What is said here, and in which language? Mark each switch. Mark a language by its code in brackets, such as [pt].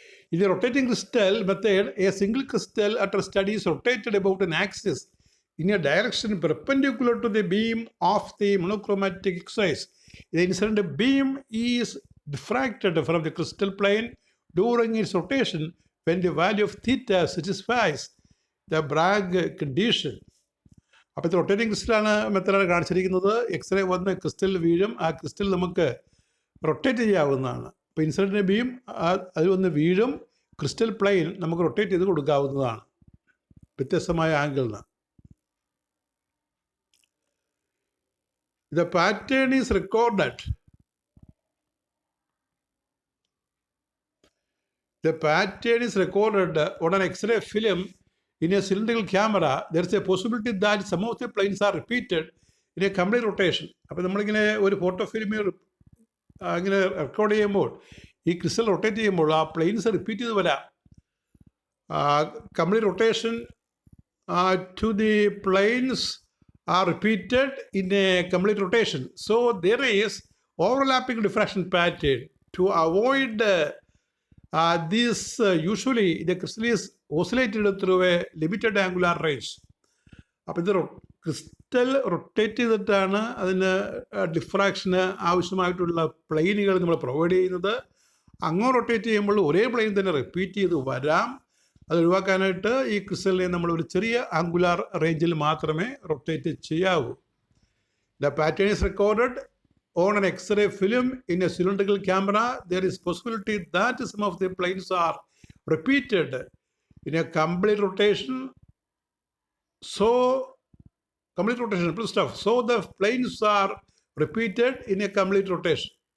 [en] In the rotating crystal method, a single crystal under study is rotated about an axis in a direction perpendicular to the beam of the monochromatic X-rays. The incident beam is diffracted from the crystal plane during its rotation when the value of theta satisfies the Bragg condition. [ml] അപ്പോൾ ഇത് rotating ക്രിസ്റ്റലാണ് മെത്തേഡാണ് കാണിച്ചിരിക്കുന്നത്. X-ray വന്ന് crystal വീഴും, ആ crystal നമുക്ക് rotate ചെയ്യാവുന്നതാണ്. അപ്പോൾ ഇൻസിഡൻറ്റ് ബീം അതിൽ വന്ന് വീഴും, ക്രിസ്റ്റൽ പ്ലെയിൻ നമുക്ക് റൊട്ടേറ്റ് ചെയ്ത് കൊടുക്കാവുന്നതാണ് വ്യത്യസ്തമായ ആംഗിളിന്. [en] The pattern is recorded. The pattern is recorded on an X-ray film in a cylindrical camera. There is a possibility that some of the planes are repeated in a complete rotation. [ml] അപ്പോൾ നമ്മളിങ്ങനെ ഒരു photo ഫിലിമിൽ ഇങ്ങനെ record ചെയ്യുമ്പോൾ ഈ crystal rotate ചെയ്യുമ്പോൾ ആ planes repeat ചെയ്ത് വരാം. Complete rotation [en] to the planes are repeated in a complete rotation. So there is overlapping diffraction pattern. To avoid this, usually the crystal is oscillated through a limited angular range. [ml] അപ്പോൾ ഇത് crystal rotate ചെയ്തിട്ടാണ് അതിന് ഡിഫ്രാക്ഷന് ആവശ്യമായിട്ടുള്ള പ്ലെയിനുകൾ നമ്മൾ provide ചെയ്യുന്നത്. അങ്ങോട്ട് rotate ചെയ്യുമ്പോൾ ഒരേ പ്ലെയിൻ തന്നെ റിപ്പീറ്റ് ചെയ്ത് വരാം. അത് ഒഴിവാക്കാനായിട്ട് ഈ ക്രിസ്റ്റലിനെ നമ്മൾ ഒരു ചെറിയ ആംഗുലാർ റേഞ്ചിൽ മാത്രമേ റൊട്ടേറ്റ് ചെയ്യാവൂ. [en] The pattern is recorded on an X-ray film in a cylindrical camera. There is possibility that some of the planes are repeated in a complete rotation. So the planes are repeated in a complete rotation.